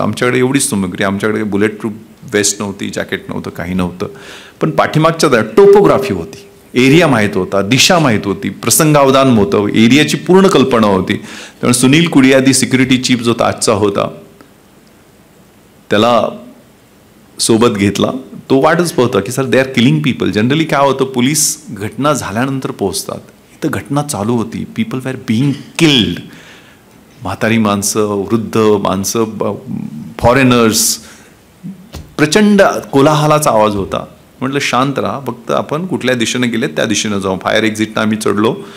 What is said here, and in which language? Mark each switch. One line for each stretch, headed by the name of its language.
Marathi: आमच्याकडे एवढीच सामग्री. आमच्याकडे बुलेट प्रूफ वेस्ट नव्हती, जॅकेट नव्हतं, काही नव्हतं. पण पाठीमागच्या टोपोग्राफी होती, एरिया माहीत होता, दिशा माहीत होती, प्रसंगावधान होतं, एरियाची पूर्ण कल्पना होती. त्यामुळे सुनील कुडियादी सिक्युरिटी चीफ जो ताजचा होता त्याला सोबत घेतला. तो वाटच पाहता की
English: Sir they are killing people.
Marathi: Generally काय होतं, पोलीस घटना झाल्यानंतर पोहोचतात, इथं घटना चालू होती.
English: People were being killed.
Marathi: म्हातारी माणसं, वृद्ध माणसं, फॉरेनर्स, प्रचंड कोलाहलाचा आवाज होता. म्हटलं शांत राहा, फक्त आपण कुठल्या दिशेने गेले त्या दिशेने जाऊ. फायर एक्झिटनं आम्ही चढलो.